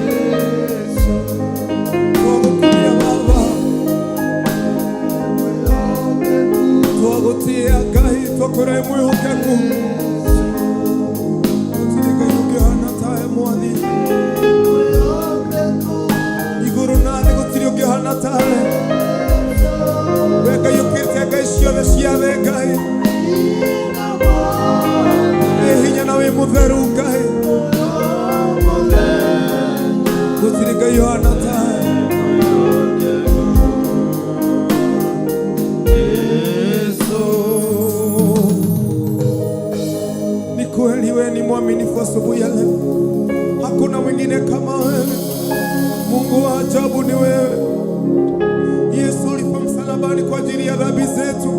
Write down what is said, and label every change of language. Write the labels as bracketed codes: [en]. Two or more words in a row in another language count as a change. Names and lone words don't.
[ki] twagukumye Baba twagutia Ngai twakore mwihoke ku gutiringa yugihana tawe mwathi iguru nathi gutiri yugihana tawe weka yukirite Ngai ciothe ciathe Ngai hinya nawe mutheru Ngai gutiri Ngai hana tawe [sw] Yesu ni kweli wewe ni mwaminifu asubuhi ya leo hakuna mwingine kama wewe Mungu wa ajabu ni wewe Yesu ulifa msalabani kwa ajili ya dhambi zetu